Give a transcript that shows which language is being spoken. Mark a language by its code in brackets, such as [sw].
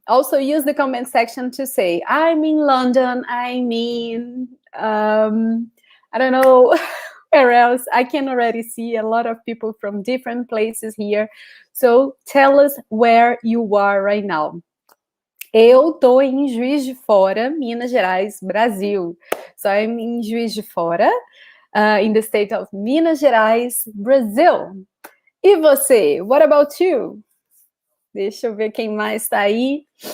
[en] Also use the comment section to say, I'm in London, I'm in, I don't know where else. I can already see a lot of people from different places here. So tell us where you are right now. [pt] Eu tô em Juiz de Fora, Minas Gerais, Brasil. [en] So I'm in Juiz de Fora, in the state of Minas Gerais, Brazil. [pt] E você? [en] What about you? [pt] Deixa eu ver quem mais está aí.